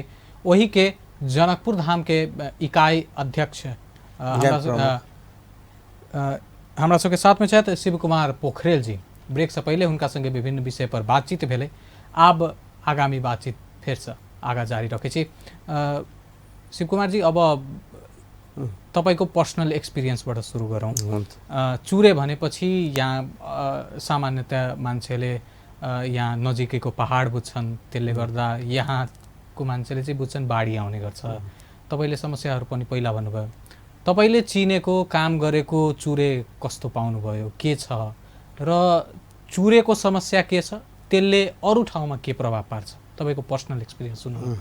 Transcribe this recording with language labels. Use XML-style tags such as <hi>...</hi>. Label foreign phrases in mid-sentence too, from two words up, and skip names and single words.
<mai>ओही के जनकपुर धाम के इकाई अध्यक्ष हमरा सबके साथ में छथि शिव कुमार पोखरेल जी। ब्रेक से पहले हुनका संगे विभिन्न विषय पर बातचीत भेले। आब आगामी बातचीत फिर से आगा जारी रखे छी। शिव कुमार जी,</mai> <ne>अब तपाईको</ne> <en>personal experienceबाट</en> <ne>सुरु गरौँ। चूरे भनेपछि यहाँ सामान्यतया मान्छेले यहाँ नजिकैको पहाड बुझ्छन्, त्यसले गर्दा यहाँको मान्छेले चाहिँ बुझ्छन् बाढी आउने गर्छ। तपाईले समस्याहरू पनि पहिला भन्नुभयो। तपाईले चिनेको काम गरेको चूरे कस्तो पाउनुभयो, के छ र चूरेको समस्या के छ, त्यसले अरू ठाउँमा के प्रभाव पार्छ, तपाईको</ne> <en>personal experience</en> <ne>सुन्नु।</ne>